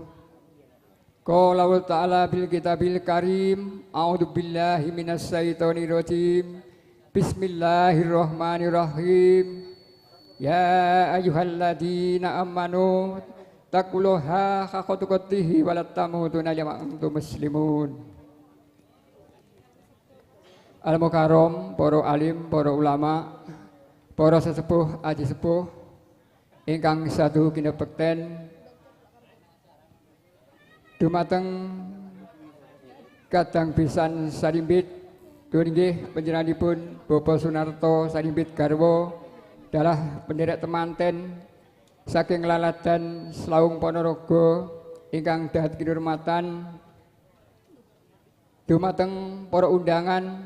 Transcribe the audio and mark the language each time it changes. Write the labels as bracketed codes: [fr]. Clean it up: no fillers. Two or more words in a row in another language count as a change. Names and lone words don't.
[ar] قال تعالى بالكتاب الكريم أعوذ بالله من الشيطان الرجيم. بسم الله الرحمن الرحيم. يا أيها الذين آمنوا اتقوا الله حق تقاته ولا تموتن إلا وأنتم مسلمون. [jv] Al-Mukarram, para alim, para ulama, para sesepuh, aji sepuh, ingkang sadu kinebekten, dumateng kadang pisan sarimbit, dunggih panjenenganipun Bapak Sunarto Sarimbit Garwo, dalah penderek temanten saking laladan Slaung Ponorogo, ingkang dahat kinurmatan, dumateng para undangan.